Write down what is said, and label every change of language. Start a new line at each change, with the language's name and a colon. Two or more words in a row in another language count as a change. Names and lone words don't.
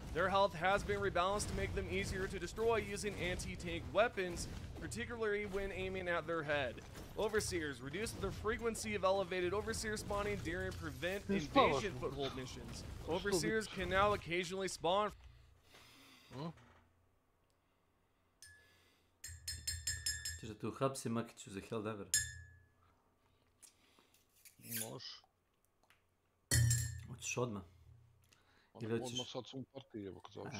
English: Their health has been rebalanced to make them easier to destroy using anti-tank weapons, particularly when aiming at their head. Overseers reduce the frequency of elevated overseer spawning during prevent It's invasion powerful. foothold missions. Overseers can now occasionally spawn.
Bosnian: Ćeš da te uhapsi Makiću za Helldiver? Može. Hoćeš odmah? Ili hoćeš... Odmah sad sam u partiji, evo kad završi.